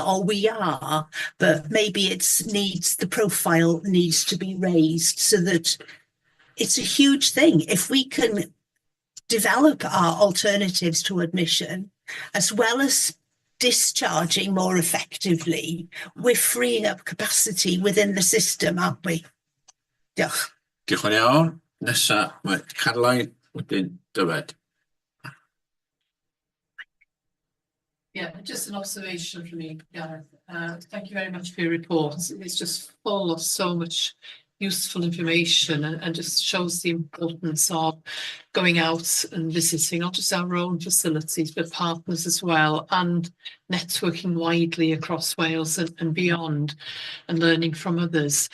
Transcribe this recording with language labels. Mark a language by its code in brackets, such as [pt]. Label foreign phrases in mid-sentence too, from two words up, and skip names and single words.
[en] Or we are, but maybe the profile needs to be raised so that it's a huge thing. If we can develop our alternatives to admission, as well as discharging more effectively, we're freeing up capacity within the system, aren't we? [cy] Diolch. Diolch yn iawn. Nesa, mae Caroline wedyn Dyfed. [en] Yeah, just an observation from me, Gareth. Thank you very much for your report. It's just full of so much useful information and just shows the importance of going out and visiting not just our own facilities but partners as well, and networking widely across Wales and beyond, and learning from others.